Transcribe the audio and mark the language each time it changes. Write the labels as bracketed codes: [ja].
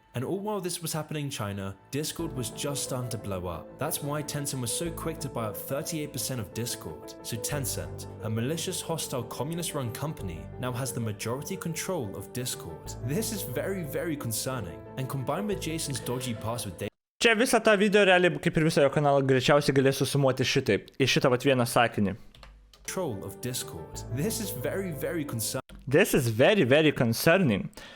[en] And all while this was happening in China, Discord was just starting to blow up. That's why Tencent was so quick to buy up 38% of Discord. So Tencent, a malicious, hostile, communist-run company, now has the majority control of Discord. This is very, very concerning. And combined with Jason's dodgy password data, [lt] čia visą tą video realiai, kaip ir visą jo kanalą, greičiausiai galėsiu sumuoti šitaip. Į šitą vieną sakinį. [en] control of Discord. This is very, very concerning. This is very, very concerning.